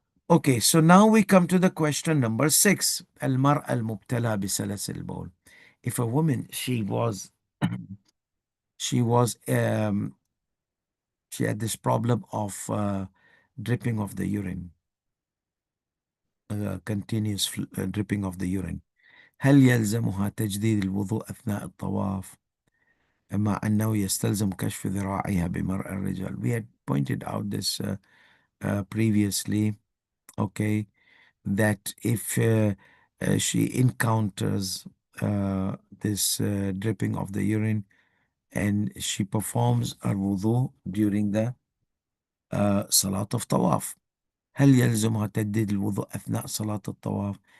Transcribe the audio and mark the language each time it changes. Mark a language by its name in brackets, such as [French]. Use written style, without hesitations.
[English] Okay, so now we come to the question number 6. [Arabic] Al-mar'a al-mubtala bi salasil bawl. [English] If a woman, she was she was she had this problem of dripping of the urine, continuous dripping of the urine. [Arabic] هل يلزمها تجديد الوضوء أثناء الطواف مع أنه يستلزم كشف ذراعها بمرء الرجال? [English] We had pointed out this previously, okay, that if she encounters this dripping of the urine and she performs her wudu during the salat of tawaf, [Arabic] هل يلزمها تجديد الوضوء أثناء صلاة الطواف?